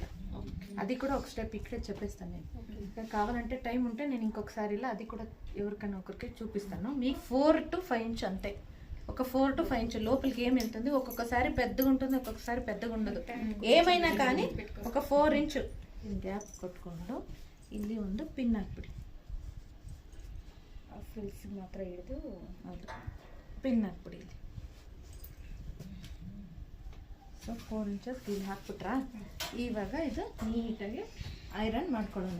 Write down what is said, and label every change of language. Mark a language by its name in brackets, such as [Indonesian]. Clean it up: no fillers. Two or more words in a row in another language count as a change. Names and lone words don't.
[Telugu] అది కూడా ఒక స్టెప్ ఇక్కడే చెప్పేస్తాను నేను. కావాలంటే టైం ఉంటే నేను ఇంకొకసారి ఇలా అది కూడా ఎవరికైనా ఒకరికి చూపిస్తాను. మీకు 4 to 5 ఇంచ్ అంతే. ఒక 4 to 5 ఇంచ్ లోపలికి ఏం వెళ్తుంది. ఒక్కొక్కసారి పెద్దగా ఉంటుంది, ఒక్కొక్కసారి పెద్దగా ఉండదు. ఏమైనా కానీ ఒక [Kannada] 4 [English] inch gap [Kannada] ಕೊಟ್ಕೊಂಡು ಇಲ್ಲಿ ಒಂದು ಪಿನ್ ಹಾಕ್ಬಿಡಿ. ಫ್ರಿಲ್ಸಿಗೆ ಮಾತ್ರ ಹಿಡಿದು ಅದು ಪಿನ್ ಹಾಕ್ಬಿಡಿ ಇಲ್ಲಿ. ಸೊ 4 ಇಂಚಸ್ ಇಲ್ಲಿ ಹಾಕ್ಬಿಟ್ರಾ. ಇವಾಗ ಇದು ನೀಟಾಗಿ ಐರನ್ ಮಾಡ್ಕೊಳ್ಳೋಣ.